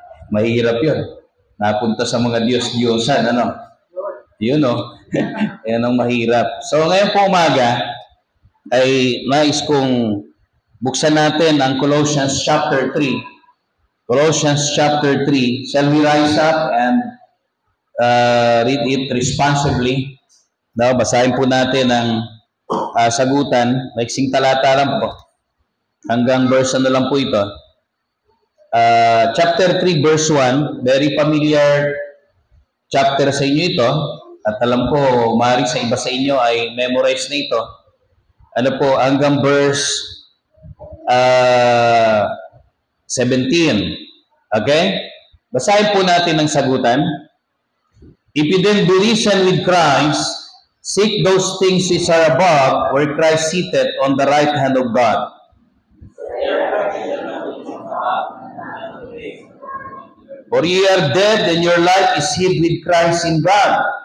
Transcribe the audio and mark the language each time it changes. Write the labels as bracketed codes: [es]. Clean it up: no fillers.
[tl] Mahirap yun. Napunta sa mga Diyos-Diyosan, ano? Yun, no? Yan ang mahirap. So, ngayon po umaga, ay nais kong buksan natin ang Colossians chapter 3. [en] Colossians chapter 3. Shall we rise up and read it responsibly? [tl] No, basahin po natin ang sagutan. Maiksing talata lang po. Hanggang verse ano lang po ito. Chapter 3 verse 1. [en] Very familiar chapter [tl] sa inyo ito. At alam ko, maaari sa iba sa inyo ay memorize na ito. Ano po, hanggang verse 17. Okay? Basahin po natin ang sagutan. [en] If you then be risen with Christ, seek those things which are above, where Christ seated on the right hand of God. For ye are dead, and your life is hid with Christ in God.